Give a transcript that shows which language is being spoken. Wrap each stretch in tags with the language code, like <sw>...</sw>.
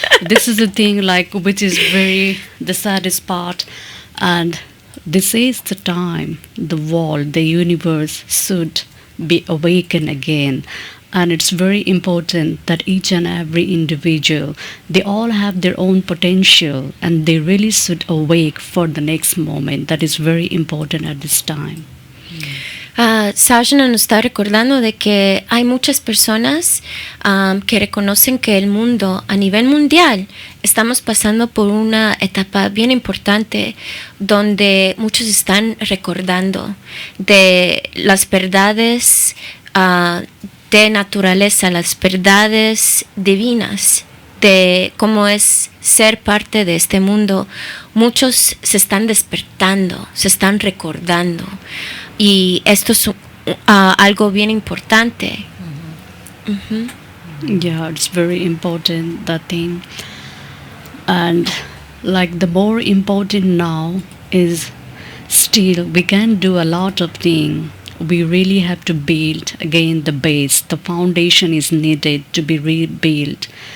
<en>This is the thing, like, which is very the saddest part, and this is the time the world, the universe should be awakened again. And it's very important that each and every individual, they all have their own potential, and they really should awake for the next moment. That is very important at this time.</en> <es>Sajna nos está recordando de que hay muchas personas que reconocen que el mundo a nivel mundial estamos pasando por una etapa bien importante donde muchos están recordando de las verdades de naturaleza, las verdades divinas de cómo es ser parte de este mundo. Muchos se están despertando, se están recordando. Y esto es algo bien importante.</es> <en>Yeah, it's very important, that thing. And like the more important now is still we can do a lot of things. We really have to build again the base. The foundation is needed to be rebuilt.</en>